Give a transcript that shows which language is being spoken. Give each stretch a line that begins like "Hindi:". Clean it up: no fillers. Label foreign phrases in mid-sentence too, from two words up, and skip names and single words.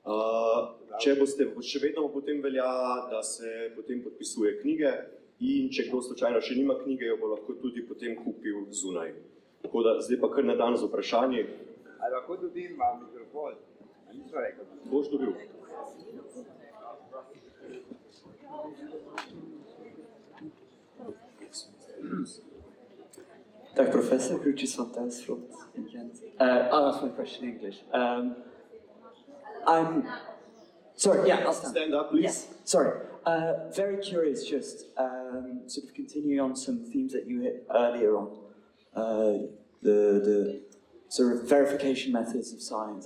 Slovenian: Če boste, še vedno potem velja, da se potem podpisuje knjige in če kdo slučajno še nima knjige, jo bo lahko tudi potem kupil zunaj. Tako da zdaj pa kar na dan z vprašanji. Ali lahko dobim vam mikrofon? Nismo rekel. Boš dobil.
Dutch: Dag professor, groetjes van Thuisfront in Gent.
English: I'll ask my question in English. I'm sorry, yeah, I'll stand up, please. Yes, sorry. Very curious, just sort of continuing on some themes that you hit earlier on, the sort of verification methods of science.